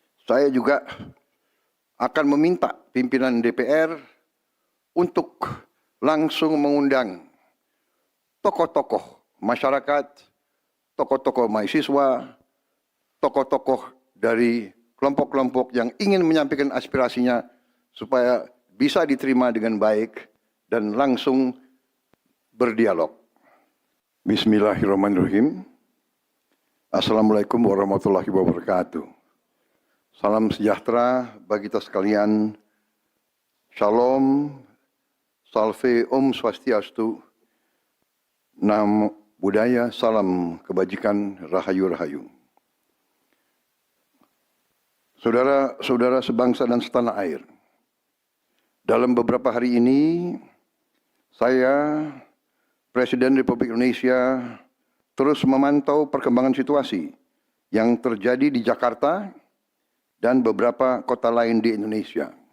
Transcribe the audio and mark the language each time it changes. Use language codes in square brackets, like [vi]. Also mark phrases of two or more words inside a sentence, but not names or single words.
[id] saya juga akan meminta pimpinan DPR untuk langsung mengundang tokoh-tokoh masyarakat, tokoh-tokoh mahasiswa, tokoh-tokoh dari kelompok-kelompok yang ingin menyampaikan aspirasinya supaya bisa diterima dengan baik dan langsung berdialog. [ar] بسم الله الرحمن الرحيم. السلام عليكم ورحمة الله وبركاته. [id] Salam sejahtera bagi kita sekalian. Shalom, salve, [sa] om swastiastu, [pi] namo buddhaya, [id] salam kebajikan, rahayu-rahayu. Saudara-saudara sebangsa dan setanah air, dalam beberapa hari ini, saya, Presiden Republik Indonesia, terus memantau perkembangan situasi yang terjadi di Jakarta dan beberapa kota lain di Indonesia.